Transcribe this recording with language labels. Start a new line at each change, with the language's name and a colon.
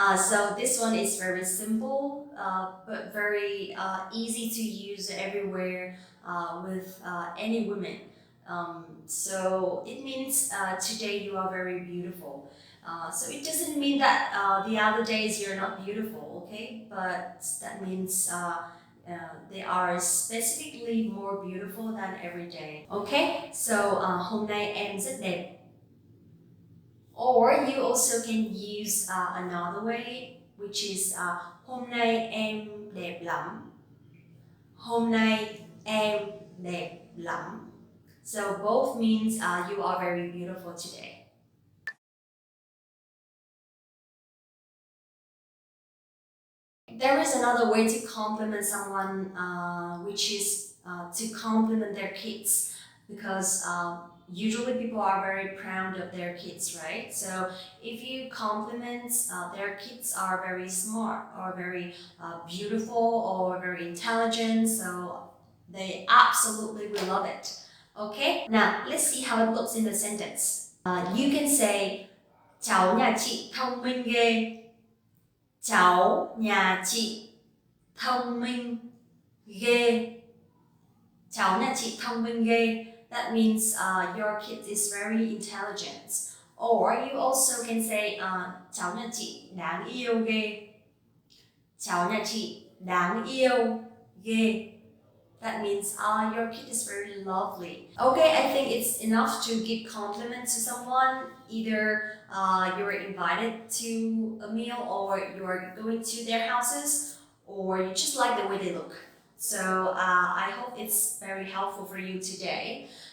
English: So this one is very simple, but very easy to use everywhere with any woman. So it means today you are very beautiful. So it doesn't mean that the other days you're not beautiful, okay? But that means they are specifically more beautiful than every day.
Vietnamese: Okay, so hôm nay em rất đẹp.
English: Or you also can use another way, which is
Vietnamese: hôm nay em đẹp lắm. Hôm nay em đẹp lắm.
English: So both means you are very beautiful today. There is another way to compliment someone, which is to compliment their kids, because usually people are very proud of their kids, right? So if you compliment their kids are very smart or very beautiful or very intelligent, so they absolutely will love it. Okay, now let's see how it looks in the sentence. You can say
Vietnamese: cháu nhà chị thông minh ghê. Cháu nhà chị thông minh ghê. Cháu nhà chị thông minh ghê.
English: That means your kid is very intelligent. Or you also can say
Vietnamese: cháu nhà chị đáng yêu ghê. Cháu nhà chị đáng yêu ghê.
English: That means your kid is very lovely. Okay, I think it's enough to give compliments to someone. Either you're invited to a meal, or you're going to their houses, or you just like the way they look. So I hope it's very helpful for you today.